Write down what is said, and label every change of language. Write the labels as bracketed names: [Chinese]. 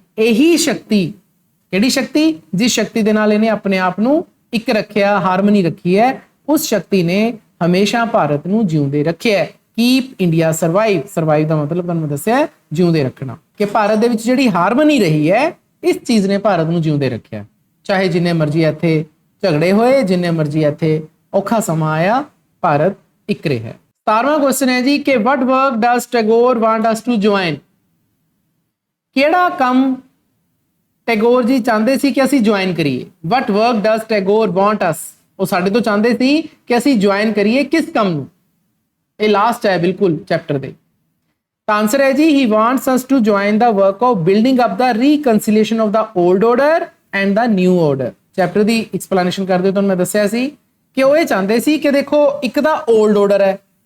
[Punjabi] ਇਹੀ ਸ਼ਕਤੀ, ਕਿਹੜੀ ਸ਼ਕਤੀ? ਜਿਸ ਸ਼ਕਤੀ ਦੇ ਨਾਲ ਇਹਨੇ ਆਪਣੇ ਆਪ ਨੂੰ ਇੱਕ ਰੱਖਿਆ, ਹਾਰਮਨੀ ਰੱਖੀ ਹੈ, ਉਸ ਸ਼ਕਤੀ ਨੇ ਹਮੇਸ਼ਾ ਭਾਰਤ ਨੂੰ ਜਿਉਂਦੇ ਰੱਖਿਆ ਹੈ। [English] Keep India survive. [Punjabi] ਸਰਵਾਈਵ ਦਾ ਮਤਲਬ ਤੁਹਾਨੂੰ ਦੱਸਿਆ ਜਿਉਂਦੇ ਰੱਖਣਾ, ਕਿ ਭਾਰਤ ਦੇ ਵਿੱਚ ਜਿਹੜੀ ਹਾਰਮਨੀ ਰਹੀ ਹੈ, ਇਸ ਚੀਜ਼ ਨੇ ਭਾਰਤ ਨੂੰ ਜਿਉਂਦੇ ਰੱਖਿਆ। ਚਾਹੇ ਜਿੰਨੇ ਮਰਜ਼ੀ ਇੱਥੇ ਝਗੜੇ ਹੋਏ, ਜਿੰਨੇ ਮਰਜ਼ੀ ਇੱਥੇ ਔਖਾ ਸਮਾਂ ਆਇਆ, ਭਾਰਤ ਇੱਕ ਰਿਹਾ। 17ਵਾਂ ਕੁਐਸਚਨ ਹੈ ਜੀ ਕਿ [English] what work does Tagore want us to join। [Punjabi] ਕਿਹੜਾ ਕੰਮ ਟੈਗੋਰ ਜੀ ਚਾਹੁੰਦੇ ਸੀ ਕਿ ਅਸੀਂ ਜੁਆਇਨ ਕਰੀਏ। [English] what work does Tagore want us। [Punjabi] ਉਹ ਸਾਡੇ ਤੋਂ ਚਾਹੁੰਦੇ ਸੀ ਕਿ ਅਸੀਂ ਜੁਆਇਨ ਕਰੀਏ ਕਿਸ ਕੰਮ ਨੂੰ। ਇਹ ਲਾਸਟ ਹੈ ਬਿਲਕੁਲ ਚੈਪਟਰ ਦੇ। ਤਾਂ ਆਨਸਰ ਹੈ ਜੀ [English] he wants us to join the work of building up the reconciliation of the old order and the new order। [Punjabi] Chapter ਦੀ explanation ਕਰਦੇ ਤੁਹਾਨੂੰ ਮੈਂ ਦੱਸਿਆ ਸੀ ਕਿ ਉਹ ਇਹ ਚਾਹੁੰਦੇ ਸੀ ਕਿ ਦੇਖੋ, ਇੱਕ ਤਾਂ ਓਲਡ ਆਰਡਰ ਹੈ।